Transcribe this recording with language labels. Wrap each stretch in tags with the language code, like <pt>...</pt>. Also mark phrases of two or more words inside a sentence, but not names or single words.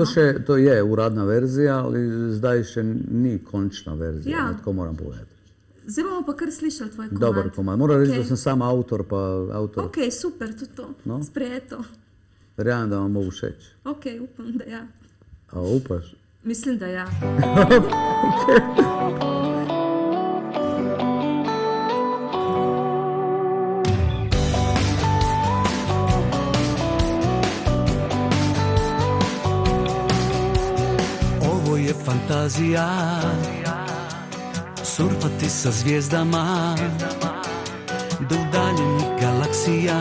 <sl>Ja, to je uradna verzija, ali zdaj še ni končna verzija, tako moram povedati. Zdaj bomo pa kar slišali tvoj komad.</sl> <hr>Dobar komad.</hr> <sl>Moram reči, da sem sam avtor, pa avtor. Ok, super, tudi to, sprejeto. Verjamem, da vam bo všeč. Ok, upam, da ja. A upaš? Mislim, da ja.</sl> <hr>Ovo je fantazija, surfati sa zvijezdama do udaljenih galaksija.</hr>